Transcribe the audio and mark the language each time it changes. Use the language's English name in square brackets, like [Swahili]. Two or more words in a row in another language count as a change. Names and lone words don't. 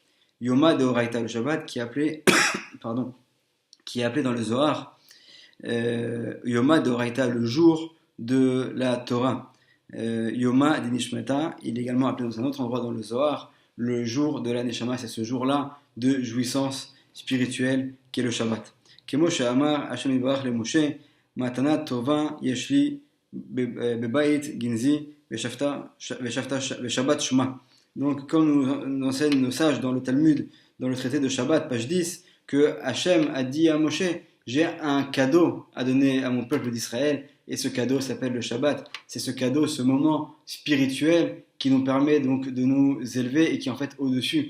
[Aramaic] יומא דאורייתא, [French] le Shabbat, qui est appelé, qui est appelé dans le Zohar, [Aramaic] יומא דאורייתא, [French] le jour de la Torah. [Aramaic] יומא דנשמתא, [French] il est également appelé dans un autre endroit dans le Zohar, le jour de la Neshama, c'est ce jour-là de jouissance spirituelle qu'est le Shabbat. [Hebrew] כמו שאמר השם יתברך למשה מתנה טובה יש לי בבית גנזי ושבת שמה. [French] Donc, comme nous enseignent nos sages dans le Talmud, dans le traité de Shabbat, page 10, que Hashem a dit à Moshe, j'ai un cadeau à donner à mon peuple d'Israël, et ce cadeau s'appelle le Shabbat. C'est ce cadeau, ce moment spirituel qui nous permet donc de nous élever et qui est en fait au-dessus.